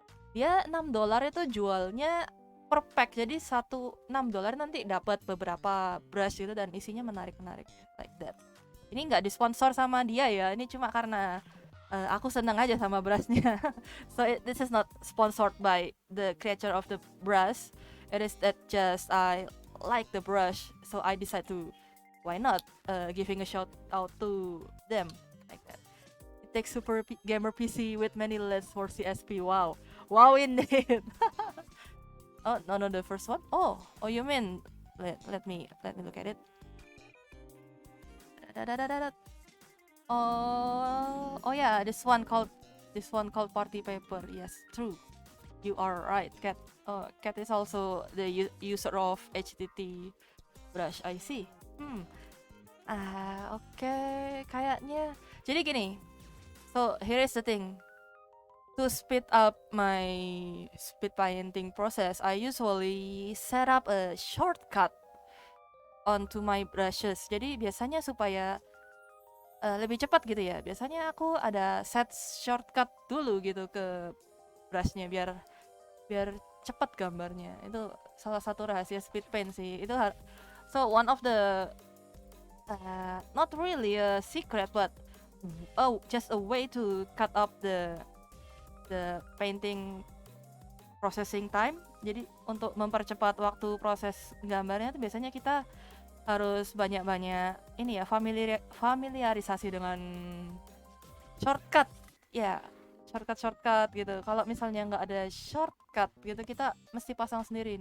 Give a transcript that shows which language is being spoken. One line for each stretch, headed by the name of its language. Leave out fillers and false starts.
Indonesian: Dia $6 itu jualnya per pack, jadi $6 nanti dapat beberapa brush gitu dan isinya menarik
English: like that.
Indonesian: Ini nggak disponsor sama dia ya, ini cuma karena aku seneng aja sama brushnya.
English: So this is not sponsored by the creator of the brush. It is that just I like the brush, so I decide to why not giving a shout out to them like that. It takes super gamer PC with many LEDs for CSP. Wow indeed. Oh, no, the first one. Oh, you mean let me look at it. Da-da-da-da-da. Oh yeah, this one called Party Paper. Yes, true. You are right, Cat. Cat is also the user of HTT brush. I see.
Indonesian: Oke, kayaknya. Jadi gini.
English: So here is the thing. To speed up my speed painting process, I usually set up a shortcut onto my brushes.
Indonesian: Jadi biasanya supaya lebih cepat gitu ya. Biasanya aku ada set shortcut dulu gitu ke brushnya biar cepat gambarnya. Itu salah satu rahasia speed paint sih.
English: So one of the not really a secret but just a way to cut up the painting processing time.
Indonesian: Jadi untuk mempercepat waktu proses gambarnya itu biasanya kita harus banyak-banyak ini ya, familiarisasi dengan shortcut ya, shortcut gitu. Kalau misalnya nggak ada shortcut gitu, kita mesti pasang sendiri.